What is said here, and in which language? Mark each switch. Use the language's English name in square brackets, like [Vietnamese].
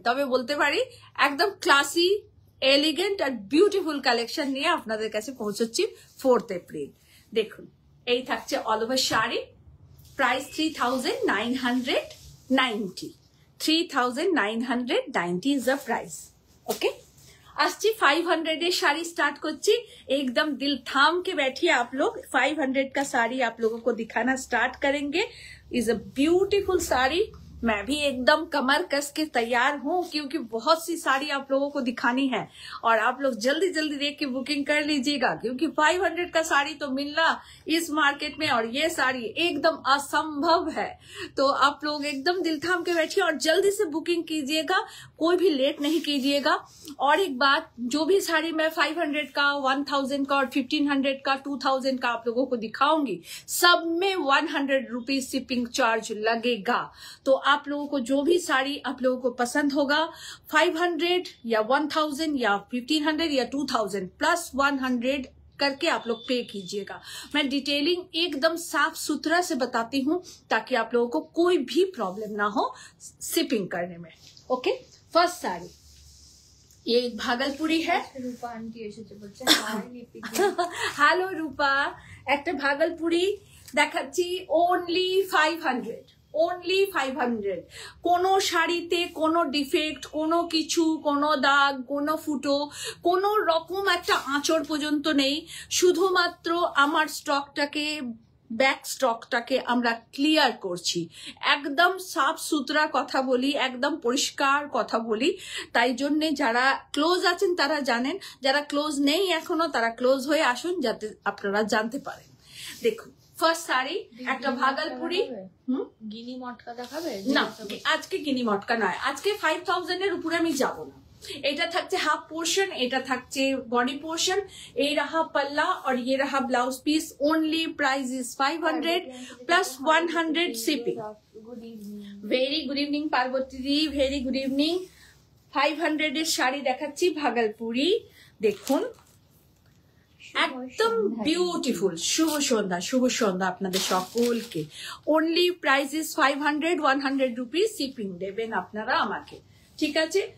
[Bangla] তবে বলতে পারি একদম ক্লাসি, এলিগেন্ট আর বিউটিফুল কালেকশন নিয়ে আপনাদের কাছে পৌঁছচ্ছি 4 এপ্রিল। দেখুন এই থাকছে all over sari, price 3990। [English] 3990 is the price. [Bangla] ওকে, আসছি 500 এর শাড়ি स्टार्ट করছি। [Hindi] एकदम दिल थाम के बैठिए आप लोग, 500 का साड़ी आप लोगों को दिखाना स्टार्ट करेंगे। [English] is a beautiful [Hindi] साड़ी, मैं भी एकदम कमर कस के तैयार हूँ, क्योंकि बहुत सी साड़ी आप लोगों को दिखानी है, और आप लोग जल्दी जल्दी देख के बुकिंग कर लीजिएगा, क्योंकि 500 का साड़ी तो मिलना इस मार्केट में, और ये साड़ी एकदम असंभव है। तो आप लोग एकदम दिल थाम के बैठिए और जल्दी से बुकिंग कीजिएगा, कोई भी लेट नहीं कीजिएगा। और एक बात, जो भी साड़ी मैं 500 का, 1000 का और 1500 का, 2000 का आप लोगों को दिखाऊंगी, सब में 100 रुपीज शिपिंग चार्ज लगेगा। तो आप लोगों को जो भी साड़ी आप लोगों को पसंद होगा, 500 या 1000 या 1500 या 2000 प्लस 100 करके आप लोग पे कीजिएगा। मैं डिटेलिंग एकदम साफ सुथरा से बताती हूँ, ताकि आप लोगों को कोई भी प्रॉब्लम ना हो शिपिंग करने में। ओके, फर्स्ट साड़ी ये भागलपुरी है। [Bangla] রূপা আন্টি এসেছে, বলছে হাই লিপি। হ্যালো রূপা, একটা ভাগলপুরি দেখাচ্ছি, [English] only 500, only 500। [Bangla] কোনো শাড়িতে কোনো ডিফেক্ট, কোনো কিছু, কোনো দাগ, কোনো ফুটো, কোনো রকম একটা আঁচড় পর্যন্ত নেই। শুধুমাত্র আমার স্টকটাকে, ব্যাক স্টকটাকে আমরা ক্লিয়ার করছি, একদম সাফ সুতরা কথা বলি, একদম পরিষ্কার কথা বলি। তাই জন্যে যারা ক্লোজ আছেন তারা জানেন, যারা ক্লোজ নেই এখনো তারা ক্লোজ হয়ে আসুন, যাতে আপনারা জানতে পারেন। দেখুন ফার্স্ট শাড়ি একটা ভাগলপুরি। গিনি মটকা দেখাবে না আজকে গিনি মটকা নয়, আজকে 5000 এর উপরে আমি যাব না। এটা থাকছে হাফ পোর্শন, এটা থাকছে বডি পোর্শন, এই [Hindi] रहा पल्ला और ये रहा blouse piece. [English] Only price is 500 plus 100 shipping. Good evening. Very good evening Parvati di, very good evening. [Bangla] 500 এর শাড়ি দেখাচ্ছি ভাগলপুরি, দেখুন একদম বিউটিফুল। শুভ সন্ধ্যা, শুভ সন্ধ্যা আপনাদের সকলকে। [English] only price is 500, [Bangla] 100 rupees shipping দেবেন আপনারা আমাকে, ঠিক আছে?